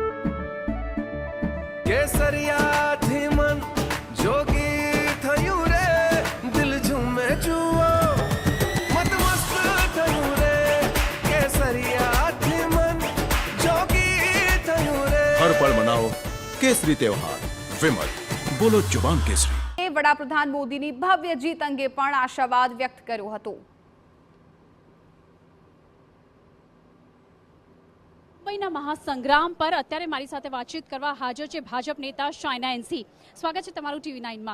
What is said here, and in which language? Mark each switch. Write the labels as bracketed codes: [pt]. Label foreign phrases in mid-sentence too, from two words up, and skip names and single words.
[gu] કેસરિયાથી મન જોગી થયું રે, દિલ ઝૂમે જુઓ મતમસ્ત થયું રે, કેસરિયાથી મન જોગી થયું રે। [hi] हर पल मनाओ केसरी त्योहार। विमल, बोलो जुबान केसरी। [gu] વડાપ્રધાન મોદીની ભવ્ય જીત અંગે પણ આશાવાદ વ્યક્ત કર્યો હતો। મુંબઈના મહાસંગ્રામ પર અત્યારે મારી સાથે વાતચીત કરવા હાજર છે ભાજપ નેતા શાયના એનસી। સ્વાગત છે તમારું ટીવી9માં।